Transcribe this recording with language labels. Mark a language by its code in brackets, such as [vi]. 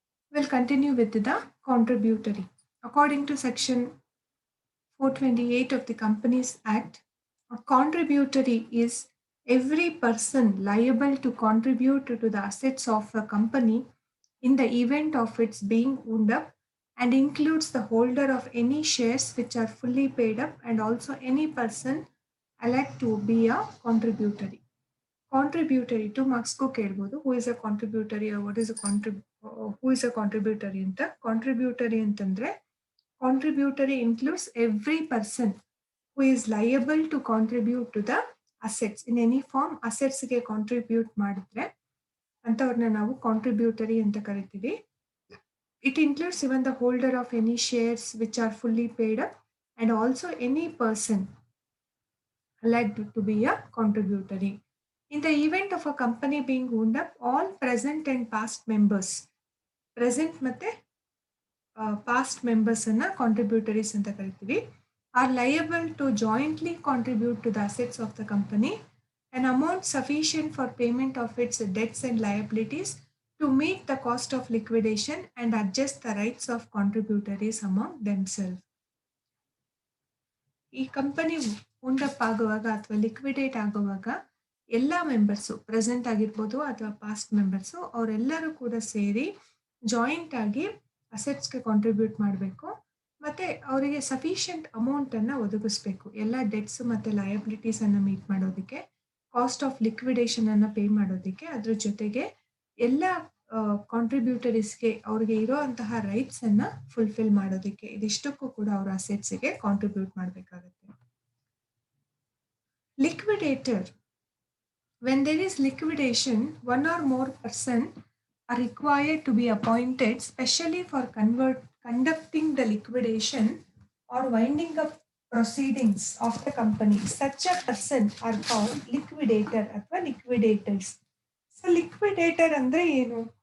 [en] We'll continue with the contributory. According to Section 428 of the Companies Act, a contributory is every person liable to contribute to the assets of a company in the event of its being wound up, and includes the holder of any shares which are fully paid up and also any person elect to be a contributory. Contributory to [kn] ಮಾರ್ಕ್ಸ್ಗೂ ಕೇಳ್ಬೋದು [en] Who is a contributory what is who is a contributory ಅಂತ. Contributory [kn] ಅಂತಂದ್ರೆ [en] Contributory includes every person who is liable to contribute to the assets in any form. [kn] ಅಸೆಟ್ಸ್ಗೆ contribute ಮಾಡಿದ್ರೆ ಅಂಥವ್ರನ್ನ ನಾವು contributory ಅಂತ ಕರಿತೀವಿ. [en] It includes even the holder of any shares which are fully paid up and also any person elected to be a contributory. In the event of a company being wound up, all present and past members, present ಮತ್ತೆ past members [kn] ಅನ್ನ contributaries ಅಂತ ಕರಿತೀವಿ, [en] are liable to jointly contribute to the assets of the company an amount sufficient for payment of its debts and liabilities to meet the cost of liquidation and adjust the rights of contributories among themselves. [kn] ಈ company ಉಂಡಪ್ ಆಗುವಾಗ ಅಥವಾ liquidate ಆಗುವಾಗ ಎಲ್ಲ members present ಆಗಿರ್ಬೋದು ಅಥವಾ past members ಅವರೆಲ್ಲರೂ ಕೂಡ ಸೇರಿ ಜಾಯಿಂಟ್ ಆಗಿ ಅಸೆಟ್ಸ್ಗೆ ಕಾಂಟ್ರಿಬ್ಯೂಟ್ ಮಾಡಬೇಕು ಮತ್ತೆ ಅವರಿಗೆ ಸಫಿಷಿಯಂಟ್ ಅಮೌಂಟ್ ಅನ್ನ ಒದಗಿಸ್ಬೇಕು ಎಲ್ಲ ಡೆಟ್ಸ್ ಮತ್ತೆ ಲಯಬಿಲಿಟೀಸ್ ಅನ್ನ ಮೀಟ್ ಮಾಡೋದಕ್ಕೆ, ಕಾಸ್ಟ್ ಆಫ್ ಲಿಕ್ವಿಡೇಷನ್ ಅನ್ನ ಪೇ ಮಾಡೋದಕ್ಕೆ, ಅದ್ರ ಜೊತೆಗೆ ಎಲ್ಲ ಕಾಂಟ್ರಿಬ್ಯೂಟರೀಸ್ಗೆ ಅವ್ರಿಗೆ ಇರೋಂತಹ ರೈಟ್ಸ್ ಅನ್ನ ಫುಲ್ಫಿಲ್ ಮಾಡೋದಕ್ಕೆ, ಇದಿಷ್ಟಕ್ಕೂ ಕೂಡ ಅವರ ಅಸೆಟ್ಸ್ಗೆ ಕಾಂಟ್ರಿಬ್ಯೂಟ್ ಮಾಡಬೇಕಾಗುತ್ತೆ. [en] Liquidator, when there is liquidation, one or more person are required to be appointed specially for conducting the liquidation or winding up proceedings of the company. Such a person are called liquidator [kn] ಅಥವಾ [en] liquidators. [kn] So liquidator ಅಂದ್ರೆ ಏನು?